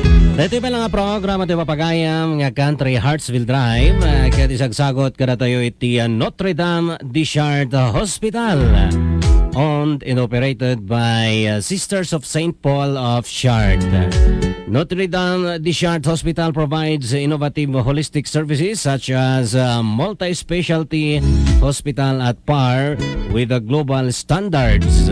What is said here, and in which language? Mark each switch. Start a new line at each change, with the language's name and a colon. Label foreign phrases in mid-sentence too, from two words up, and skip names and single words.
Iloko: Dito pa lang nga programa tayo papagayam nga Country Heartsville Drive. Kaya isagsagot kada tayo iti Notre Dame Deschardes Hospital.
English: Owned and operated by Sisters of St. Paul of Chartres. Notre Dame Deschardes Hospital provides innovative holistic services such as multi-specialty hospital at par with the global standards.